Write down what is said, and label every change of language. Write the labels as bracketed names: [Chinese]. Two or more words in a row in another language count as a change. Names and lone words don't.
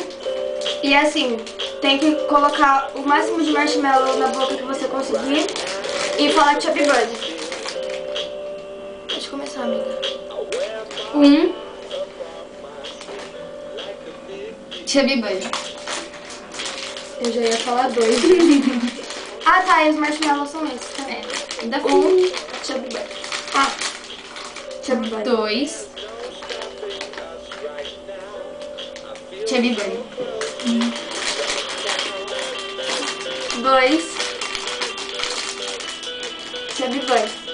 [Portuguese] E assim, tem que colocar o máximo de marshmallow na boca que você conseguir e falar Chubby Bunny. Pode começar, amiga. Chubby Bunny. Eu já ia falar 2. Ah tá, e os marshmallows são esses, tá? Ainda Chubby Bunny. Ah, Chubby Bunny. 2. Chubby Bunny. 2. Chubby Bunny.